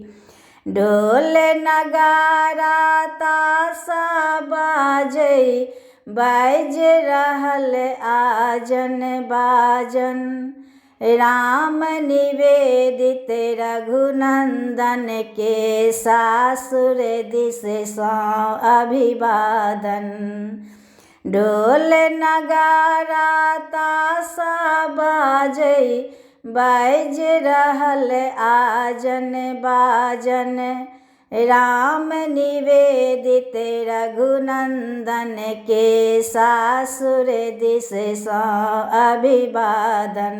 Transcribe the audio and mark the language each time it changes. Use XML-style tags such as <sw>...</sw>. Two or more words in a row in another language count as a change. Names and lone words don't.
<mai>ढोल नगारा ताशा बाजै, बाजि रहल आजन बाजन। राम निवेदित रघुनंदन के सासुर दिस सँ अभिवादन। ढोल नगारा ताशा बाजै, बाजि रहल आजन बाजन। राम निवेदित रघुनंदन के सासुर दिस सँ अभिवादन।</mai>